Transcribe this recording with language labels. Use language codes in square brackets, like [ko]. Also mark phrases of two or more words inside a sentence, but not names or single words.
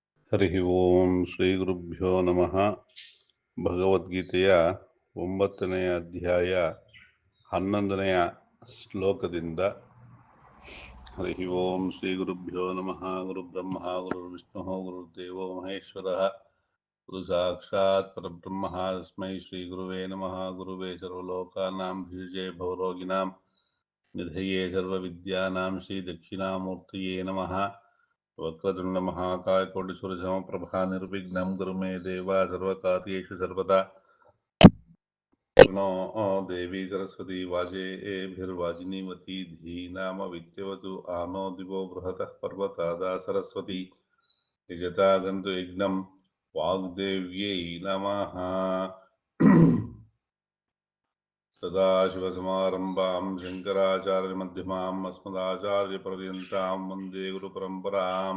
[sa] ಹರಿ ಓಂ ಶ್ರೀ ಗುರುಭ್ಯೋ ನಮಃ. [kn] ಭಗವದ್ಗೀತೆಯ 9ನೇ ಅಧ್ಯಾಯ 11ನೇ ಶ್ಲೋಕದಿಂದ. [sa] ಹರಿ ಓಂ ಶ್ರೀ ಗುರುಭ್ಯೋ ನಮಃ. ಗುರು ಬ್ರಹ್ಮ ಗುರು ವಿಷ್ಣು ಗುರುದೇವೋ ಮಹೇಶ್ವರ ಗುರು ಸಾಕ್ಷಾತ್ ಪರಬ್ರಹ್ಮ ತಸ್ಮೈ ಶ್ರೀ ಗುರುವೇ ನಮಃ. ಗುರುವೇ ಸರ್ವಲೋಕಾನಾಂ ಭಿಷಜೇ ಭವರೋಗಿಣಾಂ ನಿಧಯೇ ಸರ್ವವಿದ್ಯಾನಾಂ ಶ್ರೀ ದಕ್ಷಿಣಾಮೂರ್ತಿಯೇ ನಮಃ. ವಕ್ರತುಂಡ ಮಹಾಕಾಯ ಕೋಟಿ ಸೂರ್ಯ ಸಮಪ್ರಭಾ ನಿರ್ವಿಘ್ನಂ ಕುರು ಮೇ ದೇವ ಸರ್ವಕಾರ್ಯೇಷು ಸರ್ವದಾ. ಪ್ರಣೋ ದೇವಿ ಸರಸ್ವತಿ ವಾಜೇಭಿರ್ವಾಜಿನೀವತಿ ಧೀನಾಮ ವಿದ್ಯವತು ಆನೋ ದಿವೋ ಬೃಹತಃ ಪರ್ವತಾದ ಸರಸ್ವತಿ ಯಜತಾಗಂತು ಯಜ್ಞಂ ವಾಗ್ದೇವ್ಯೈ ನಮಃ. ಸದಾಶಿವಸಮಾರಂಭಾಂ ಶಂಕರಾಚಾರ್ಯಮಧ್ಯಮಾಂ ಅಸ್ಮದಾಚಾರ್ಯಪರ್ಯಂತಾಂ ವಂದೇ ಗುರುಪರಂಪರಾಂ.